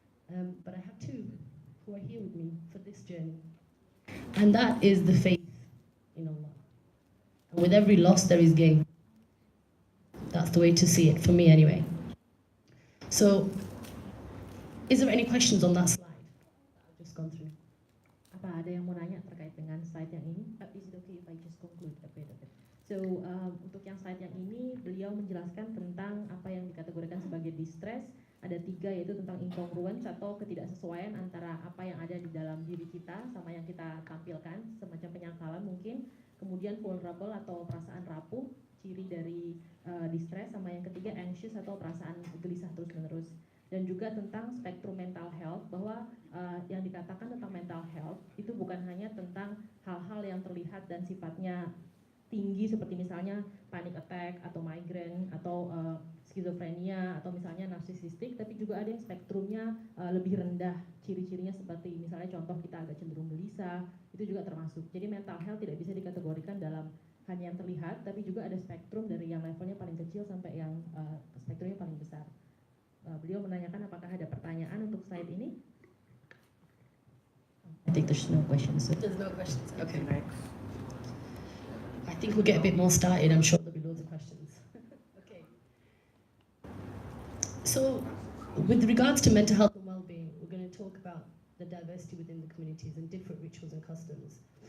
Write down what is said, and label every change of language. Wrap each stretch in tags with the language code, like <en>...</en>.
<en>But I have 2 who are here with me for this journey. And that is the faith in Allah. And with every loss, there is gain. That's the way to see it, for me anyway. So, is there any questions on that slide I've just gone through?</en> <id>Apa ada yang mau nanya terkait dengan slide yang ini?</id> <en>Is it okay if I just conclude a bit of it?</en> <id>So, untuk yang slide yang ini, beliau menjelaskan tentang apa yang dikategorikan sebagai distress. Ada 3, yaitu tentang incongruence atau ketidaksesuaian antara apa yang ada di dalam diri kita sama yang kita tampilkan, semacam penyangkalan mungkin. Kemudian vulnerable atau perasaan rapuh, ciri dari distress, sama yang ketiga anxious atau perasaan gelisah terus-menerus. Dan juga tentang spektrum mental health, bahwa yang dikatakan tentang mental health itu bukan hanya tentang hal-hal yang terlihat dan sifatnya tinggi seperti misalnya panic attack atau migraine atau skizofrenia atau misalnya narsisistik, tapi juga ada yang spektrumnya lebih rendah, ciri-cirinya seperti misalnya contoh kita agak cenderung gelisah, itu juga termasuk. Jadi mental health tidak bisa dikategorikan dalam hanya yang terlihat, tapi juga ada spektrum dari yang levelnya paling kecil sampai yang spektrumnya paling besar. Beliau menanyakan apakah ada pertanyaan untuk slide ini?</id> <en>I think there's no questions. So there's no questions. Okay. Next. I think we'll get a bit more started. I'm sure there'll be loads of questions. Okay. So, with regards to mental health and well-being, we're going to talk about the diversity within the communities and different rituals and customs.</en>